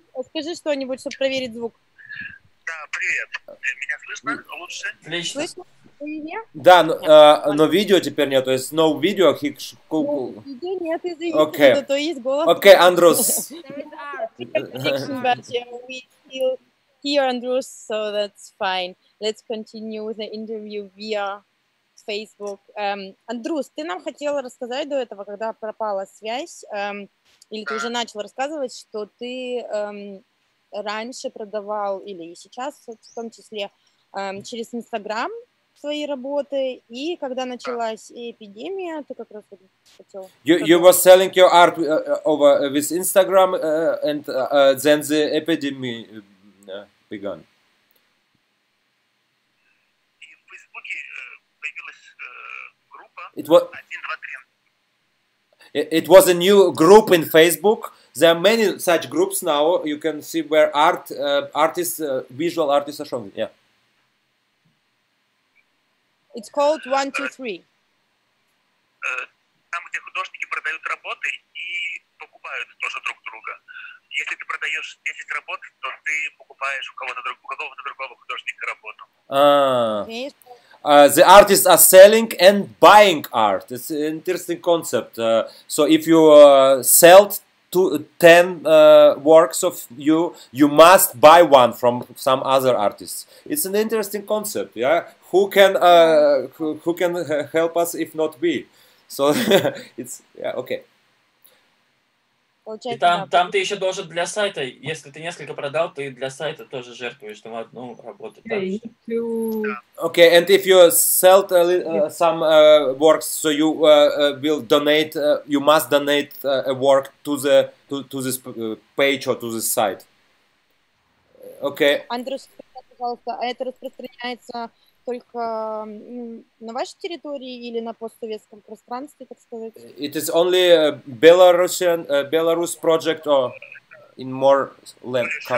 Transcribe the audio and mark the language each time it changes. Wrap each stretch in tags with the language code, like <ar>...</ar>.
<ru>Скажи что-нибудь, чтобы проверить звук. Да, привет. Меня слышно лучше? Слышно? Да, но видео теперь нет, то есть</ru> <en>no video.</en> <ru>Видео нет, извините,</ru> <en>okay.</en> <ru>Зато есть голос.</ru> <en>Okay, Andros. But yeah, we still hear Andros, so that's fine. Let's continue with the interview via Facebook.</en> <ru>Андрус, ты нам хотела рассказать до этого, когда пропала связь, или ты уже начал рассказывать, что ты раньше продавал, или и сейчас в том числе, через Инстаграм свои работы, и когда началась эпидемия, ты как раз хотел...</ru> <en>You were selling your art over with Instagram, and then the epidemic began.</en> <ru>И в Фейсбуке появилась группа</ru> <en>It was 1, 2, 3. It was a new group in Facebook. There are many such groups now. You can see where artists, visual artists are showing. Yeah. It's called 1, 2, 3.</en> <ru>Там, где художники продают работы и покупают тоже друг друга. Если ты продаешь 10 работ, то ты покупаешь у какого-то другого художника работу.</ru> <en>the artists are selling and buying art. It's an interesting concept. So if you sell 10 works of you, you must buy one from some other artists. It's an interesting concept. Yeah, who can help us if not we? So it's yeah, okay.</en> <ru>И там ты еще должен для сайта, если ты несколько продал, ты для сайта тоже жертвуешь там одну работу.</ru> <en>Okay, and if you sell some works, so you will donate. You must donate a work to this page or to this site. Okay.</en> <ru>Андрюш, пожалуйста, а это распространяется только на вашей территории или на постсоветском пространстве, так сказать?</ru> <en>It is only a Belarus project or in more land.</en>